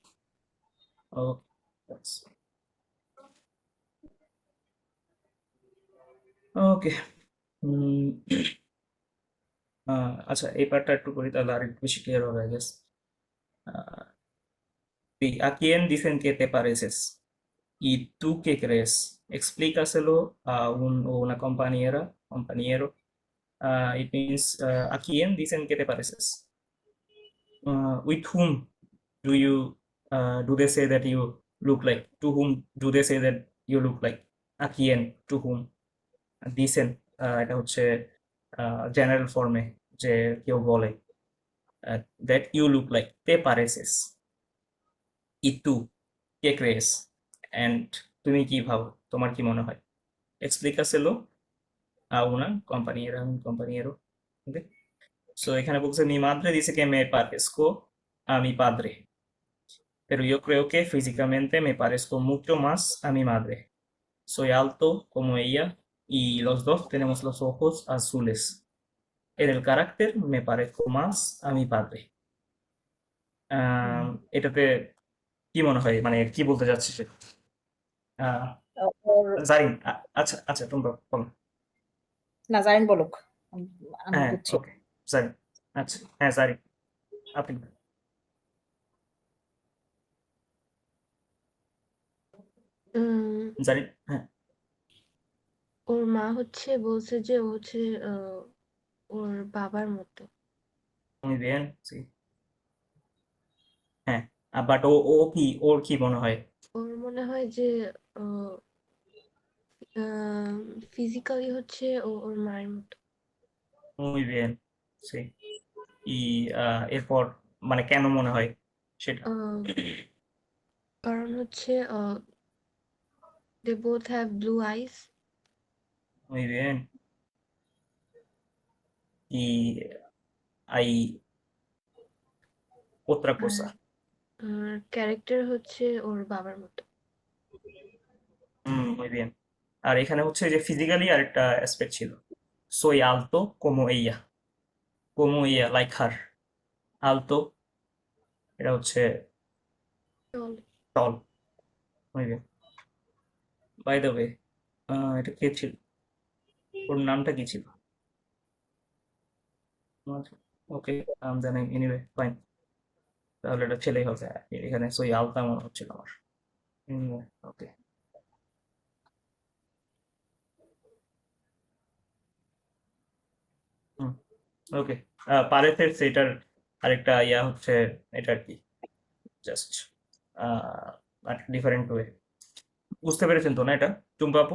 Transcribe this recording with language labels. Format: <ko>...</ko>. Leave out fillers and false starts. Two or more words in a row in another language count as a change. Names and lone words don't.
<bn>ওকে, আচ্ছা, এই পার্টটা একটু করি, তাহলে আর একটু বেশি ক্লিয়ার হবে,</bn> <en>I guess.</en> <es>¿A quién dicen que te pareces? ¿Y tú qué crees? Explícaselo a un o una compañera, compañero.</es> <en>It means</en> <es>¿a quién dicen que te pareces?</es> <en>With whom do you do they say that you look like? To whom do they say that you look like?</en> <es>¿A quién?</es> <en>To whom?</en> <bn>Dicen এটা হচ্ছে জেনারেল ফর্মে যে কেউ বলে</bn> <en>that you look like</en> <es>te pareces. ¿Y tú qué crees?</es> <bn>And তুমি কি ভাবো? তোমার কি মনে হয়?</bn> <es>Explícaselo a una compañera, un compañero.</es> <en>Okay?</en> <es>So এখানে বলছে mi madre dice que me parezco a mi padre, pero yo creo que físicamente me parezco mucho más a mi madre. Soy alto como ella y los dos tenemos los ojos azules. En el carácter me parezco más a mi padre.</es> <bn>এটাতে কি মনে হয় মানে কি বলতে চাচ্ছি সে আহ, ওর জারিন আচ্ছা আচ্ছা তোমরা বলো না জারিন বলুক, আমি হ্যাঁ বুঝছি। ওকে জারিন আচ্ছা হ্যাঁ জারিন আপনি উম, জারিন হ্যাঁ ওর মা বলছে যে ও ওর বাবার মতো।</bn> <es>muy bien sí</es> <bn>হ্যাঁ বাট ও ও কি ওর কি মনে হয় ওর মনে হয় যে ফিজিক্যালি ওর মায়ের মতো।</bn> <es>muy bien sí</es> <bn>ই এরপর মানে কেন মনে হয় সেটা</bn> <en>আহ, কারণ they both have blue eyes.</en> <es>muy bien y hay otra cosa</es> <bn>আর ক্যারেক্টার ওর বাবার মতো।</bn> <es>muy bien</es> <bn>আর এখানে হচ্ছে যে ফিজিক্যালি আরেকটা অ্যাসপেক্ট ছিল</bn> <es>soy alto como ella</es> <en>like her</en> <bn>alto এটা হচ্ছে চল। টল</bn> <es>muy bien</es> <en>by the way</en> <bn>এটা কে ছিল ওর নামটা কি ছিল ওকে নাম জানি</bn> <en>anyway fine</en> <bn>তাহলে এটা ছেলেই হবে এখানে সই আলতা মনে হচ্ছিল আমার</bn> <en>okay okay</en> <bn>পারেথের সেটার আরেকটা ইয়া হচ্ছে এটা আর কি</bn> <en>just different way</en> <bn>বুঝতে পেরেছেন তো না এটা টুম্পা আপু</bn>